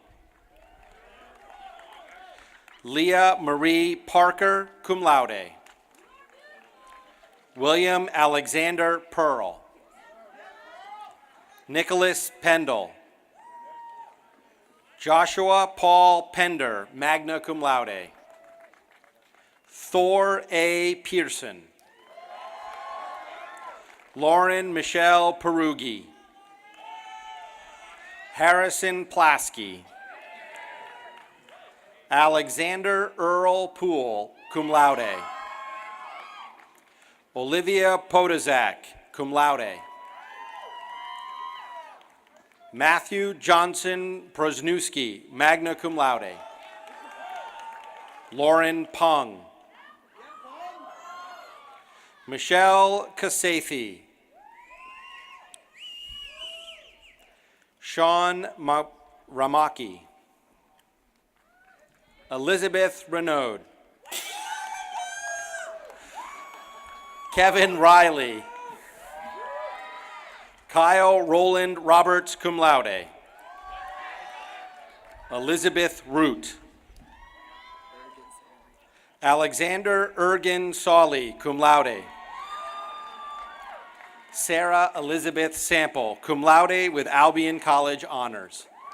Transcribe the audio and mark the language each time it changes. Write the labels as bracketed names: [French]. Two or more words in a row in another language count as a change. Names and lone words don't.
[English] Leah Marie Parker, [Latin] cum laude. [English] William Alexander Pearl. Nicholas Pendle. Joshua Paul Pender, [Latin] magna cum laude. [English] Thor A. Pearson. Lauren Michelle Perugi. Harrison Plasky. Alexander Earl Poole, [Latin] cum laude. [English] Olivia Podazak, [Latin] cum laude. [English] Matthew Johnson Prosnewski, [Latin] magna cum laude. [English] Lauren Pung. Michelle Kasathi. Sean Ramaki. Elizabeth Renaud. Kevin Riley. Kyle Roland Roberts, [Latin] cum laude. [English] Elizabeth Root. Alexander Ergin Sawley, [Latin] cum laude. [English] Sarah Elizabeth Sample, [Latin] cum laude [English] with Albion College Honors.